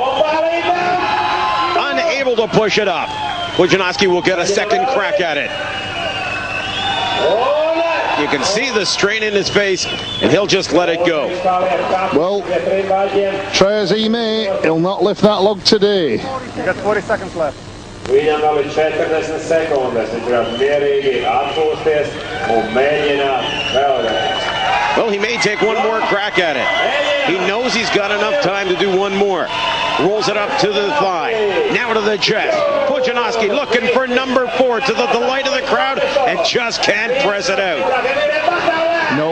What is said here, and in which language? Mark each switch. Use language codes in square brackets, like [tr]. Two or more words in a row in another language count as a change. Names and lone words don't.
[en] Unable to push it up. Pudzianowski will get a second crack at it. You can see the strain in his face, and he'll just let it go. Well, try as he may, he'll not lift that log today. You got 40 seconds left. [lv] Viņam vēl ir 40 sekundes, viņš var mierīgi atpūsties un mēģināt vēlreiz. [en] Well, he may take one more crack at it. He knows he's got enough time to do one more. Rolls it up to the thigh. Now to the chest. Pudzianowski looking for number 4 to the delight of the crowd and just can't press it out. No,